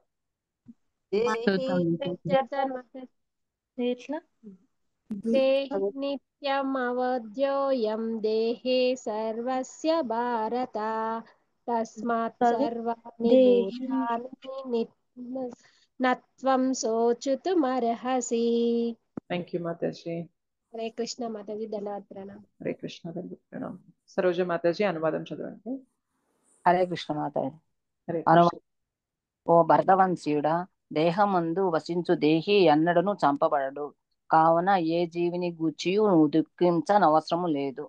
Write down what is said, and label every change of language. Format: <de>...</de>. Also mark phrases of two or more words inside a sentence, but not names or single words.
<sa>దేహి నిత్యమవధ్యోయం దేహే సర్వస్య భారత తస్మాత్ సర్వాణి భూతాని నత్వం శోచితుమర్హసి.</sa> <en>thank you Mataji.</en> <te>హరే కృష్ణ మాతాజీ, ధన్యవాద ప్రణాం. హరే కృష్ణ ప్రణాం. సరోజ మాతాజీ అనువాదం చదవండి. హరే కృష్ణ మాతాజీ. హరే ఓ భరతవంశీయుడా, దేహమందు వసించు దేహి ఎన్నడను చంపబడడు, కావున ఏ జీవిని గూర్చియు నువ్వు దుఃఖించనవసరము లేదు.</te>